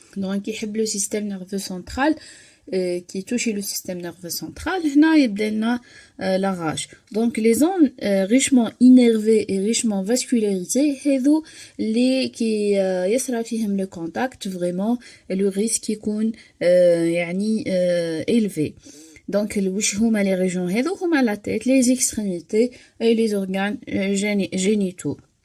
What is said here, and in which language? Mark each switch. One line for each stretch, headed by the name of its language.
French: donc
Arabic: يحب
French: le système nerveux central qui touche le système nerveux central.
Arabic: هنا يبدا لنا
French: la rage. donc les zones richement innervées et richement vascularisées
Arabic: هذو اللي كي يصرى فيهم
French: le contact vraiment le risque
Arabic: يكون يعني
French: élevé. donc
Arabic: واش هما
French: les régions
Arabic: هذو؟ هما
French: la tête, les extrémités et les organes génitaux.